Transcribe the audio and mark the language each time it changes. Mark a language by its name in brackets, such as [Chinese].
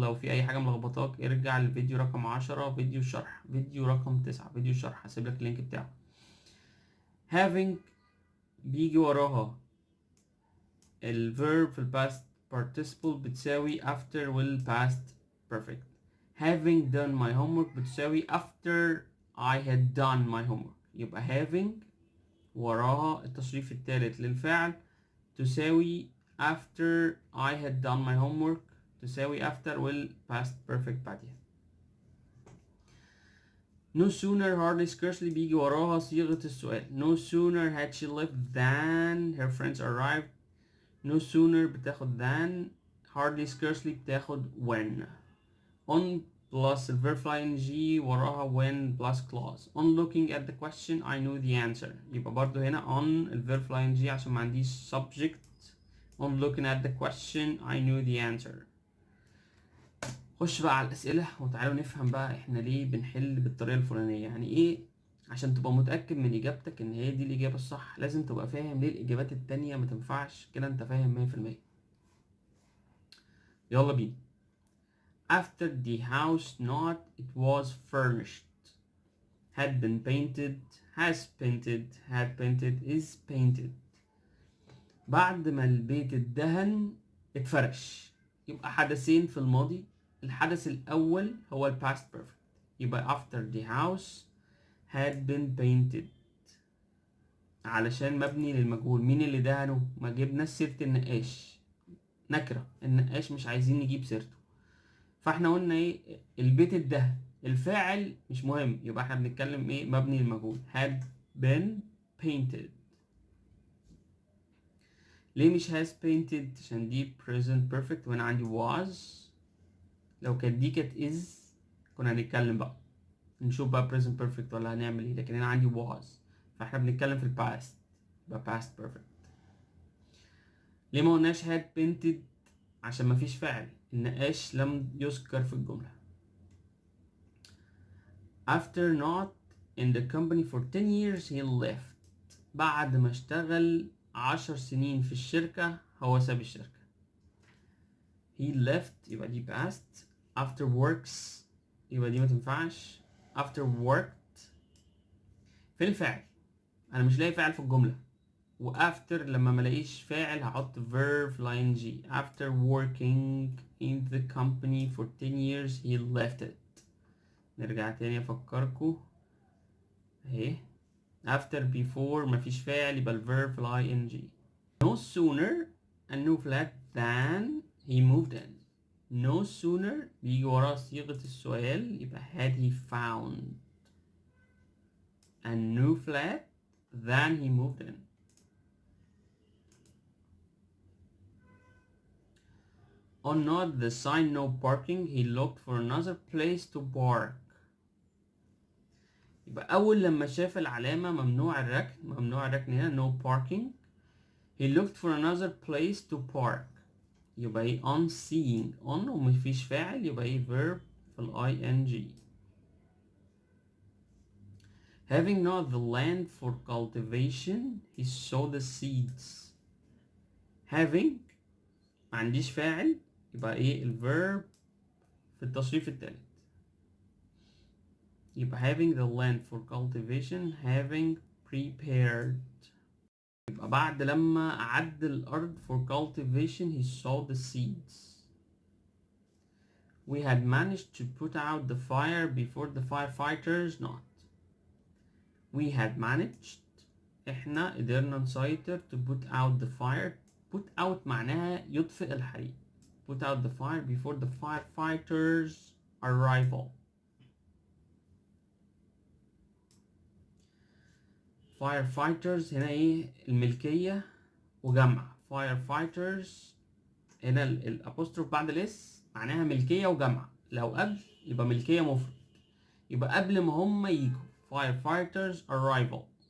[Arabic] لو في اي حاجة ملخبطاك ارجع للفيديو رقم 10 فيديو الشرح، فيديو رقم 9 فيديو الشرح، هسيب لك اللينك بتاعه. having بيجي وراها الverb في الباست participle بتساوي after والpast perfect. [English] having done my homework بتساوي after I had done my homework. [Arabic] يبقى having وراها التصريف الثالث للفعل تساوي after I had done my homework تساوي after والpast perfect بعدها. [English] no sooner hardly scarcely [Arabic] بيجي وراها صيغة السؤال. [English] no sooner had she left than her friends arrived. [Arabic] no sooner بتاخد than، hardly scarcely بتاخد when. [English] on plus الverb ing وراها when plus clause. on looking at the question I knew the answer. [Arabic] يبقى برضو هنا on الverb ing عشان ما عنديش subject. [English] on looking at the question I knew the answer. [Arabic] خش بقى على الأسئلة وتعالوا نفهم بقى احنا ليه بنحل بالطريقة الفلانية. يعني ايه؟ عشان تبقى متأكد من إجابتك إن هي دي الإجابة الصح لازم تبقى فاهم ليه الإجابات التانية ما تنفعش كده. أنت فاهم 100%. يلا بينا. [English] after the house not it was furnished، had been painted، has painted، had painted، is painted. [Arabic] بعد ما البيت اتدهن اتفرش. يبقى حدثين في الماضي. الحدث الأول هو ال past perfect، يبقى after the house had been painted علشان مبني للمجهول. مين اللي دهنه؟ ما جبنا سيرة النقاش، نكرة النقاش مش عايزين نجيب سيرته، فاحنا قلنا ايه؟ البيت اتدهن، الفاعل مش مهم، يبقى احنا بنتكلم ايه؟ مبني للمجهول had been painted. ليه مش has painted؟ عشان دي present perfect وانا عندي was. لو كانت دي كانت is كنا هنتكلم بقى نشوف بقى present perfect ولا هنعمل ايه، لكن انا عندي was فاحنا بنتكلم في الباست يبقى past perfect. ليه ما قلناش had painted؟ عشان مفيش فاعل، النقاش لم يذكر في الجملة. [English] after not in the company for 10 years he left، [Arabic] بعد ما اشتغل 10 سنين في الشركة هو ساب الشركة. [English] he left يبقى دي past. [Arabic] after works يبقى دي ما تنفعش. after worked فين الفاعل؟ انا مش لاقي فاعل في الجملة، وafter لما ملاقيش فاعل هحط verb ing. [English] after working in the company for 10 years he left it. [Arabic] نرجع تاني افكركم اهي. [English] after before [Arabic] مفيش فاعل يبقى الverb [English] ing. no sooner a new flat than he moved in. no sooner [Arabic] بيجي وراه صيغة السؤال يبقى [English] had he found a new flat than he moved in. on not the sign no parking he looked for another place to park. [Arabic] يبقى أول لما شاف العلامة ممنوع الركن، ممنوع الركن هنا no parking، [English] he looked for another place to park. [Arabic] يبقى ايه؟ on seeing. on ومفيش فاعل يبقى ايه؟ verb في ال ing. [English] having not the land for cultivation he sowed the seeds. [Arabic] having ما عنديش فاعل يبقى ايه؟ الverb في التصريف الثالث، يبقى having the land for cultivation having prepared. يبقى بعد لما أعد الأرض [English] for cultivation he sowed the seeds. we had managed to put out the fire before the firefighters not. we had managed [Arabic] احنا قدرنا نسيطر to put out the fire. put out معناها يطفئ الحريق. [English] put out the fire before the firefighters arrival. [Arabic] firefighters هنا ايه؟ الملكية وجمع. firefighters هنا الابوستروف بعد الاس معناها ملكية وجمع. لو قبل يبقى ملكية مفرد، يبقى قبل ما هم يجوا firefighters arrival.